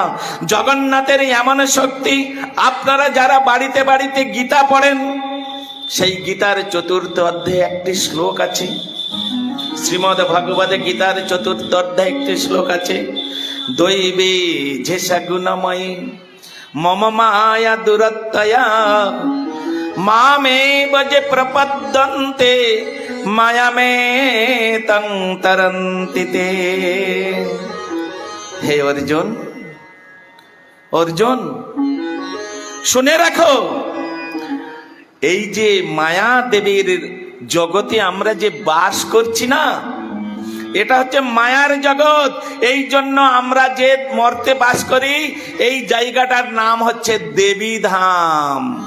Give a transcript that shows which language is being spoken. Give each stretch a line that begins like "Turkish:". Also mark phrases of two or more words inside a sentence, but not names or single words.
Bangla: জগন্নাথের এমন শক্তি, আপনারা যারা বাড়িতে বাড়িতে গীতা পড়েন, সেই গীতার 4র্থ অধ্যায়ে একটি শ্লোক আছে। শ্রীমদ ভগবদ গীতার 4র্থ অধ্যায়ে একটি শ্লোক আছে,
Sanskrit: দৈবী ঝেষা গুণময়ী মম মায়া দুরত্তয়া मामेव जे प्रपद्यन्ते मायामेतं तरन्ति ते।
Bangla: हे अर्जुन, अर्जुन শুনে রাখো, এই যে মায়া দেবীর জগতে আমরা যে বাস করছি না, এটা হচ্ছে মায়ার জগৎ। এই জন্য আমরা যে মর্তে বাস করি, এই জায়গাটার নাম হচ্ছে দেবী ধাম।